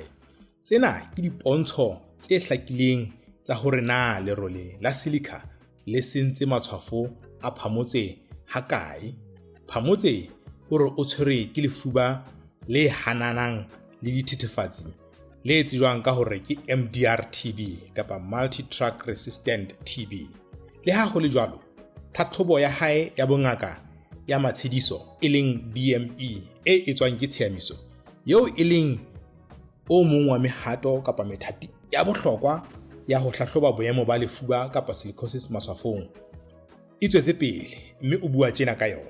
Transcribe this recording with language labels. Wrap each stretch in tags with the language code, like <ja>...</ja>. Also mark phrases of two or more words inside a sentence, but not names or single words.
<st>Tsena ke dipontsho tse hlakileng tsa hore na lerole la silica le sentse matshwafo a Phamotse ha kae. Phamotse o re o tshwere ke lefuba le hananang le dithethefatsi le tsejwang ka hore ke MDR TB kapa</st> <en>multi-drug resistant TB.</en> <st>Le ha ho le jwalo, tlhatlhobo ya hae ya bongaka ya matshediso e leng BME e etswang ke Tshiamiso yeo e leng o mong wa mehato kapa methati ya bohlokwa ya ho hlahloba boemo ba lefuba kapa silicosis matshwafong e tswetse pele mme o bua tjena ka yona.</st>